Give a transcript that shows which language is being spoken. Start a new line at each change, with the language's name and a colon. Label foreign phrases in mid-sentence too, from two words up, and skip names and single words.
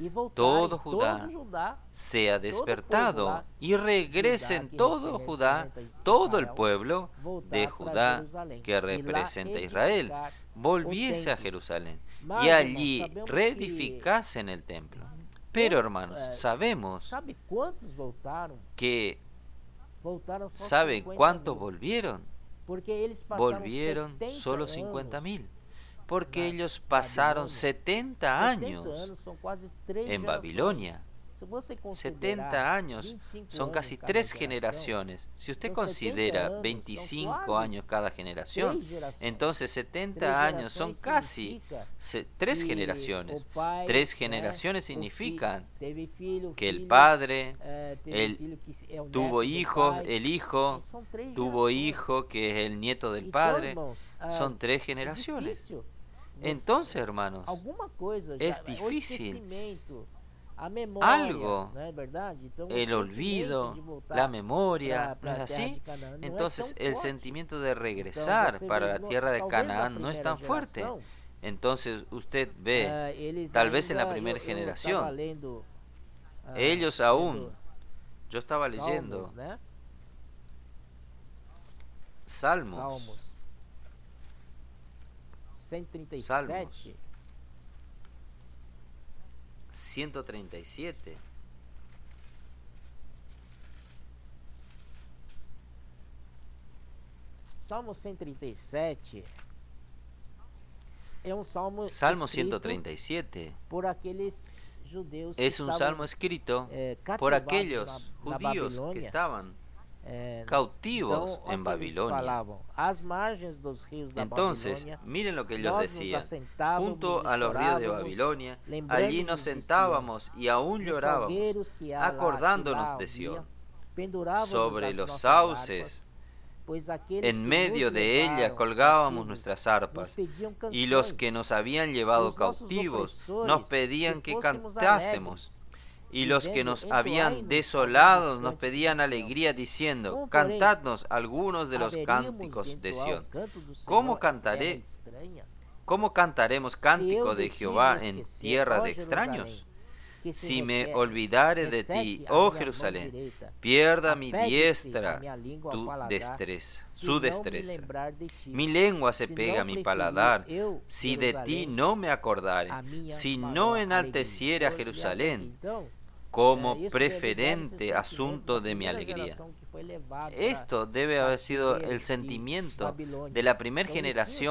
Spanish: todo Judá sea despertado y regresen todo Judá, todo el pueblo de Judá que representa a Israel, volviese a Jerusalén y allí reedificasen el templo. Pero hermanos, sabemos
Portuguese: sabe quantos voltaram?
Spanish: que,
Portuguese: Voltaram só
Spanish: ¿saben
Portuguese: 50
Spanish: cuántos
Portuguese: mil.
Spanish: volvieron?
Portuguese: Porque eles passaram
Spanish: Volvieron
Portuguese: 70
Spanish: solo
Portuguese: anos
Spanish: 50.000, porque
Portuguese: na
Spanish: ellos pasaron
Portuguese: Babilônia.
Spanish: 70
Portuguese: 70
Spanish: años
Portuguese: anos são quase 3
Spanish: en Babilonia.
Portuguese: Se você
Spanish: 70
Portuguese: considerar
Spanish: años
Portuguese: 25
Spanish: son
Portuguese: anos
Spanish: casi
Portuguese: cada
Spanish: 3
Portuguese: geração,
Spanish: generaciones. Si usted Entonces, 70 considera años son 25 casi años cada generación,
Portuguese: 3 gerações.
Spanish: entonces 70 años son casi 3
Portuguese: que
Spanish: generaciones.
Portuguese: o pai,
Spanish: 3
Portuguese: né,
Spanish: generaciones
Portuguese: o
Spanish: significan
Portuguese: teve filho,
Spanish: que el
Portuguese: filho,
Spanish: padre
Portuguese: teve
Spanish: el
Portuguese: filho que é o neto
Spanish: tuvo
Portuguese: do
Spanish: hijo,
Portuguese: pai.
Spanish: el hijo
Portuguese: São 3
Spanish: tuvo
Portuguese: gerações.
Spanish: hijo que es el nieto del
Portuguese: Então,
Spanish: padre.
Portuguese: irmãos,
Spanish: Son 3
Portuguese: é
Spanish: generaciones.
Portuguese: difícil
Spanish: Entonces, hermanos,
Portuguese: alguma coisa
Spanish: es
Portuguese: já, o
Spanish: difícil.
Portuguese: esquecimento, a memória,
Spanish: Algo,
Portuguese: não é verdade? Então, o
Spanish: el
Portuguese: sentimento
Spanish: olvido,
Portuguese: de voltar
Spanish: la memoria,
Portuguese: pra
Spanish: ¿no es
Portuguese: terra de
Spanish: así?
Portuguese: Canaã não
Spanish: Entonces
Portuguese: é tão
Spanish: el
Portuguese: forte.
Spanish: sentimiento de
Portuguese: Então,
Spanish: regresar
Portuguese: você
Spanish: para
Portuguese: vê,
Spanish: la tierra de
Portuguese: talvez na
Spanish: Canaán no es
Portuguese: primeira
Spanish: tan fuerte.
Portuguese: geração,
Spanish: Entonces usted ve,
Portuguese: eles
Spanish: tal vez en la
Portuguese: ainda,
Spanish: primera
Portuguese: eu
Spanish: generación,
Portuguese: estava lendo,
Spanish: ellos
Portuguese: lendo
Spanish: aún, yo estaba
Portuguese: Salmos,
Spanish: leyendo
Portuguese: né?
Spanish: Salmos,
Portuguese: 137.
Spanish: Salmos. 137.
Portuguese: Salmo 137 é um salmo
Spanish: Salmo
Portuguese: escrito
Spanish: 137
Portuguese: por aqueles judeus que
Spanish: es un
Portuguese: estavam,
Spanish: salmo escrito por
Portuguese: cativados
Spanish: aquellos
Portuguese: na
Spanish: judíos que
Portuguese: Babilônia.
Spanish: estaban
Portuguese: Então,
Spanish: cautivos
Portuguese: olha o que
Spanish: en
Portuguese: eles
Spanish: Babilonia.
Portuguese: falavam, às margens dos rios da
Spanish: Entonces,
Portuguese: Babilônia,
Spanish: miren lo que ellos
Portuguese: nós nos
Spanish: decían.
Portuguese: assentávamos
Spanish: Junto
Portuguese: e
Spanish: a los ríos de
Portuguese: chorávamos,
Spanish: Babilonia,
Portuguese: lembrando-nos
Spanish: allí nos
Portuguese: de Sião.
Spanish: sentábamos y aún
Portuguese: Nos
Spanish: llorábamos,
Portuguese: salgueiros que há lá,
Spanish: acordándonos
Portuguese: que lá
Spanish: de
Portuguese: havia,
Spanish: Sión.
Portuguese: pendurávamos
Spanish: Sobre
Portuguese: as
Spanish: los
Portuguese: nossas
Spanish: sauces,
Portuguese: harpas, pois aqueles
Spanish: en
Portuguese: que
Spanish: medio
Portuguese: nos
Spanish: de ella
Portuguese: levaram
Spanish: colgábamos
Portuguese: cativos
Spanish: nuestras
Portuguese: nos
Spanish: arpas,
Portuguese: pediam
Spanish: y los
Portuguese: canções.
Spanish: que nos habían llevado
Portuguese: Os nossos
Spanish: cautivos
Portuguese: opressores
Spanish: nos pedían que
Portuguese: fôssemos
Spanish: cantásemos.
Portuguese: alegres,
Spanish: Y los que
Portuguese: dizendo,
Spanish: nos
Portuguese: entoai-nos
Spanish: habían
Portuguese: alguns
Spanish: desolados nos
Portuguese: cânticos
Spanish: pedían
Portuguese: de Sião.
Spanish: alegría diciendo,
Portuguese: Como, porém,
Spanish: cantadnos algunos de los
Portuguese: haveríamos
Spanish: cánticos de
Portuguese: entoar o
Spanish: Sión.
Portuguese: canto do Senhor
Spanish: ¿Cómo
Portuguese: em terra
Spanish: cantaré?
Portuguese: estranha?
Spanish: ¿Cómo cantaremos cántico de Jehová en tierra de extraños?
Portuguese: Que se
Spanish: Si me
Portuguese: requer-
Spanish: olvidare de
Portuguese: resete
Spanish: ti,
Portuguese: a
Spanish: oh
Portuguese: minha mão
Spanish: Jerusalén,
Portuguese: direita,
Spanish: pierda mi
Portuguese: apegue-se a
Spanish: diestra
Portuguese: minha língua ao
Spanish: tu
Portuguese: paladar,
Spanish: destreza,
Portuguese: se
Spanish: su
Portuguese: não me
Spanish: destreza.
Portuguese: lembrar de ti.
Spanish: Mi lengua se
Portuguese: Se
Spanish: pega a
Portuguese: não
Spanish: mi
Portuguese: preferir
Spanish: paladar,
Portuguese: eu,
Spanish: si de ti
Portuguese: Jerusalém,
Spanish: no me acordare,
Portuguese: a minha
Spanish: si
Portuguese: maior
Spanish: no
Portuguese: alegria.
Spanish: enalteciere a
Portuguese: Olha aqui,
Spanish: Jerusalén
Portuguese: então,
Spanish: como
Portuguese: isso deve dar esse
Spanish: preferente
Portuguese: sentimento
Spanish: asunto
Portuguese: da
Spanish: de mi
Portuguese: primeira
Spanish: alegría.
Portuguese: geração que foi levada
Spanish: Esto debe
Portuguese: para
Spanish: haber sido
Portuguese: cativeiro
Spanish: el
Portuguese: de
Spanish: sentimiento
Portuguese: Babilônia.
Spanish: de la primera
Portuguese: Então, eles tinham
Spanish: generación